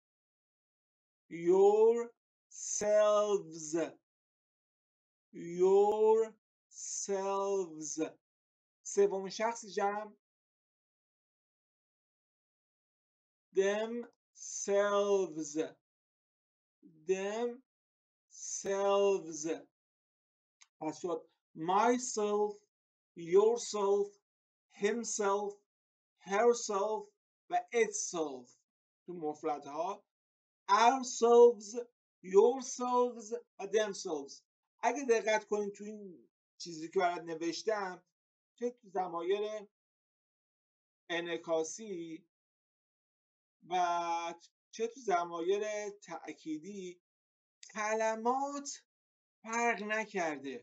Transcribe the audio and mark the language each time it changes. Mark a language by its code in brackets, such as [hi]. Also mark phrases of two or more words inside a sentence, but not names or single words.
[fa] yourselves سومین شخص جمع [en] themselves [fa] پس شد [en] myself yourself himself herself و itself [fa] تو مفردها [en] ourselves yourselves و themselves. [fa] اگه دقت کنید تو این چیزی که برات نوشتم چه تو ضمایر انعکاسی و چه تو ضمایر تأکیدی کلمات فرق نکرده.